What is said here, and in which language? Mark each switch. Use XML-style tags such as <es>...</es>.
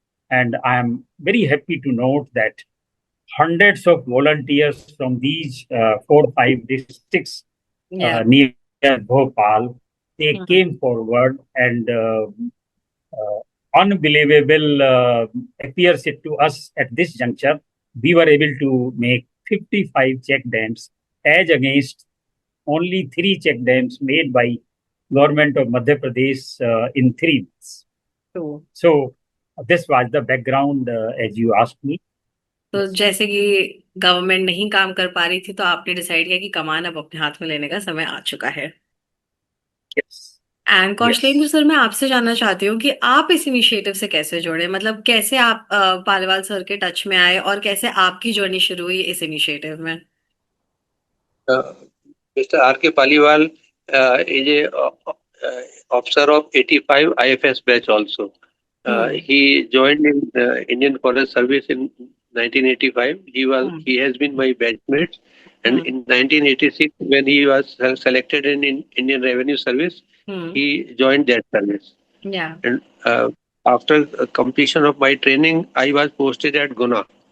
<en>And I am very happy to note that hundreds of volunteers from these 4-5 districts near Bhopal, they came forward, and unbelievable appears it to us at this juncture. We were able to make 55 check dams as against only 3 check dams made by government of Madhya Pradesh in 3 months. So this was the background as you asked me.</en> <hi>तो जैसे कि government नहीं काम कर पा रही थी, तो आपने डिसाइड किया कि कमान अब अपने हाथ में लेने का समय आ चुका है।</hi> <en>Yes.</en> <hi>एंड कौशलेंद्र सर, मैं आपसे जानना चाहती हूँ कि आप इस इनिशिएटिव से कैसे जुड़े, मतलब कैसे आप पालीवाल सर के टच में आए और कैसे आपकी जर्नी शुरू हुई इस इनिशिएटिव में?</hi> <en>Mister R K Paliwal is a officer of 85 IFS batch also. He joined in Indian Forest Service in 1985. He has been my batchmate, And in 1986, when he was selected in Indian Revenue Service, he joined that service. Yeah. And after completion of my training, I was posted at Guna.</en>